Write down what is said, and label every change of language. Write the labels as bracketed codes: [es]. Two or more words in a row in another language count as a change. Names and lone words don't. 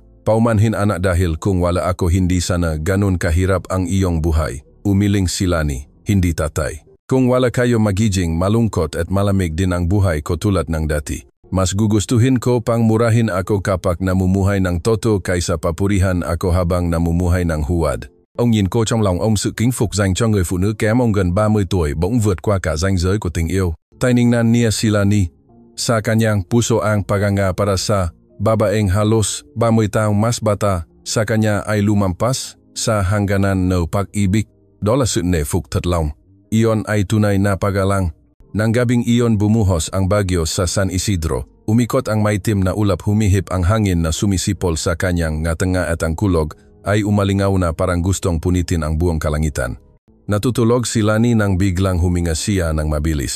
[tl] Paumanhin anak dahil kung wala ako hindi sana ganun kahirap ang iyong buhay. Umiling si Lani, hindi tatay. Kung wala kayo magiging malungkot at malamig din ang buhay ko tulad ng dati. Mas gugustuhin ko pang murahin ako kapag namumuhay ng toto kaysa papurihan ako habang namumuhay ng huwad. [vi] Ông nhìn cô trong lòng ông sự kính phục dành cho người phụ nữ kém ông gần 30 tuổi bỗng vượt qua cả ranh giới của tình yêu. [tl] Tiningnan niya si Lani. Sa kanyang puso ang paganga para sa babaeng halos 30 taong mas bata sa kanya ay lumampas sa hangganan ng pag-ibig. [vi] Đó là sự nể phục thật lòng. [tl] Iyon ay tunay na pagalang. Nang gabing iyon bumuhos ang bagyo sa San Isidro. Umikot ang maitim na ulap humihip ang hangin na sumisipol sa kanyang ngatenga at ang kulog ay umalingaw na parang gustong punitin ang buong kalangitan. Natutulog si Lani nang biglang huminga siya ng mabilis.